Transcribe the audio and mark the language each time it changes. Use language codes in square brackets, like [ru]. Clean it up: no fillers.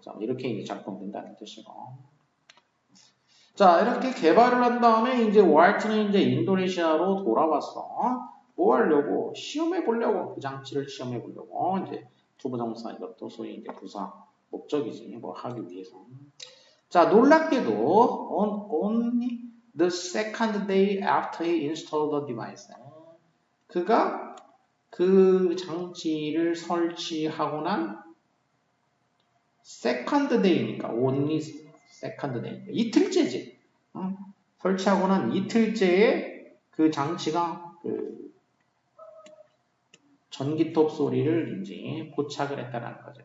[ko] 자, 이렇게 이제 작동된다는 뜻이고. 자, 이렇게 개발을 한 다음에 이제 와이트는 이제 인도네시아로 돌아왔어. 뭐 하려고? 시험해 보려고. 그 장치를 시험해 보려고. 이제 투부정사 이것도 소위 이제 부사 목적이지. 뭐 하기 위해서. 자, 놀랍게도 [en] only the second day after he installed the device. [ko] 그가 그 장치를 설치하고 난 second day니까 [en] only second day [ko] 이틀째지. 설치하고 난 이틀째에 그 장치가 그 전기톱 소리를 이제 포착을 했다라는 거죠.